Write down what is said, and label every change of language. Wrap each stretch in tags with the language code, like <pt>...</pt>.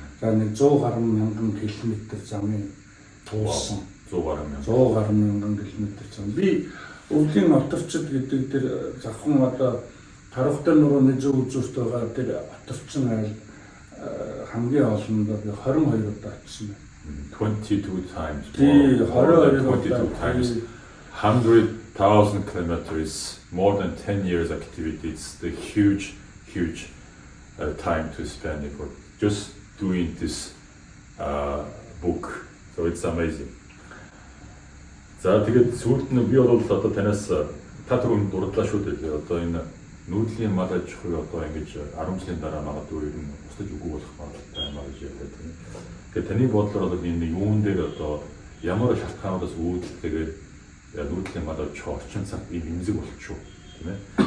<mn>За нэг 100 гаруй мянган километр замын туулсан. 100 гаруй мянган километр зам. Би өвлийн оторчид гэдэг тэр завхан одоо Тархтай нурууны зөв үзүүрт байгаа тэр оторчин айл хамгийн олондоо би 22 удаа очсон байна.</mn> <en>22 times.</en> <mn>Тий 22</mn> <en>times. 100,000 kilometers, more than 10 years activity. It's the huge time to spend for just doing this book. So it's amazing.</en> <mn>За тэгээд сүүлд нь би бол одоо танаас та түрүүнд дурдлаа шүү дээ. Одоо энэ нүүдлийн мал аж ахуй одоо ингэж 10 жилийн дараа магадгүй ер нь устж үгүй болох магадлалтай юм гэж ярьдаг тийм. Тэгээд таны бодлоор одоо энэ юун дээр одоо ямар шалтгаанаас үүдэлтэйгээр нүүдлийн мал аж орчин цаг ийм эмзэг болчихоо тийм ээ.</mn>